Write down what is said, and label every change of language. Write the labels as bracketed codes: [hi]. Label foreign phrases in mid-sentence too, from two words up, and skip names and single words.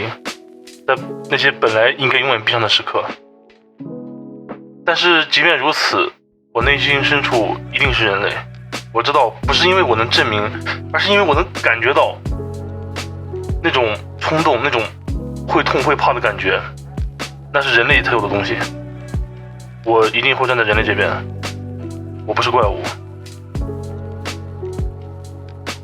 [zh] 在那些本來應該永遠閉上的時刻，但是即便如此，我內心深處一定是人類。我知道，不是因為我能證明，而是因為我能感覺到那種衝動，那種會痛會怕的感覺，那是人類才有的東西。我一定會站在人類這邊，我不是怪物。